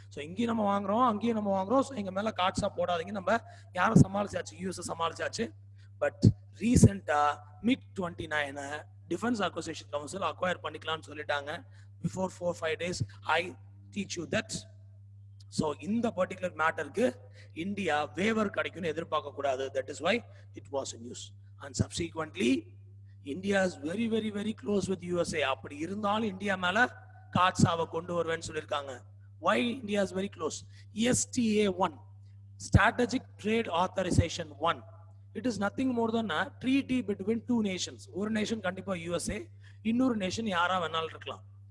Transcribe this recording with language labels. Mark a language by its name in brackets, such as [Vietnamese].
[Tamil] So இங்கேயும் நம்ம வாங்குறோம், அங்கேயும் நம்ம வாங்குறோம். ஸோ எங்க மேல காட்ஸா போடாதீங்க, நம்ம யாரை சமாளிச்சாச்சு, யூஎஸ் சமாளிச்சாச்சு. பட் ரீசெண்டா MiG-29 defence acquisition council acquire பண்ணிக்கலாம்னு சொல்லிட்டாங்க. [English] Before 4-5 days I teach you that. [Tamil] So இந்த பர்டிகுலர் மேட்டருக்கு இந்தியா வேவர் கிடைக்கும்னு எதிர்பார்க்க கூடாது. [English] That is why it was a news. And subsequently India is very very very close with USA. [Tamil] அப்படி இருந்தாலும் India மேல காட்ஸாவை கொண்டு வருவேன்னு சொல்லியிருக்காங்க. [English] Why India is very close? STA-1, Strategic Trade Authorization 1. It is nothing more than a treaty between two nations. [Tamil] ஒரு nation கண்டிப்பா USA, இன்னொரு nation யாரா வேணாலும் இருக்கலாம்.